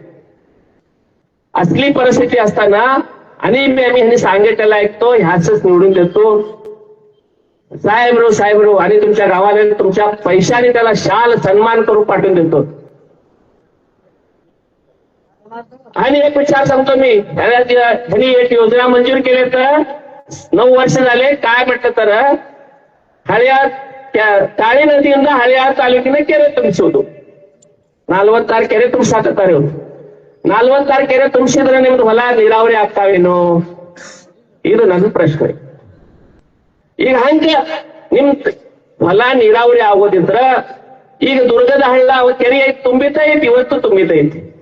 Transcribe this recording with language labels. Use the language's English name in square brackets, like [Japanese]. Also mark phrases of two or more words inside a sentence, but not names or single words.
[Marathi] असली परिस्थिती असताना आणि मी सांगितलेलं ऐकतो, ह्याच निवडून देतो साहेबरो आणि तुमच्या गावाला तुमच्या पैशाने त्याला शाल सन्मान करून पाठवून देतो. आणि एक विचार सांगतो मी, त्यांनी एक योजना मंजूर केली तर 9 वर्ष झाले. काय म्हटलं तर [Kannada] काळी नदीಯಿಂದ ಹಳಿಯಾರ್ ತಾಲೂಕಿನ ಕೆರೆ ತುಂಬಿಸೋದು. 40 ಕೆರೆ ತುಂಬಿಸಾಕತ್ತಾರೆ. 40 ಕೆರೆ ತುಂಬಿಸಿದ್ರೆ ನಿಮ್ದು ಹೊಲ ನೀರಾವರಿ ಆಗ್ತಾವೇನೋ, ಇದು ನನ್ನ ಪ್ರಶ್ನೆ. ಈಗ ಹಂಗ ನಿಮ್ ಹೊಲ ನೀರಾವರಿ ಆಗೋದಿದ್ರ ಈಗ ದುರ್ಗದ ಹಳ್ಳ ಕೆರೆ ತುಂಬಿತೈತಿ, ಇವತ್ತು ತುಂಬಿತೈತಿ.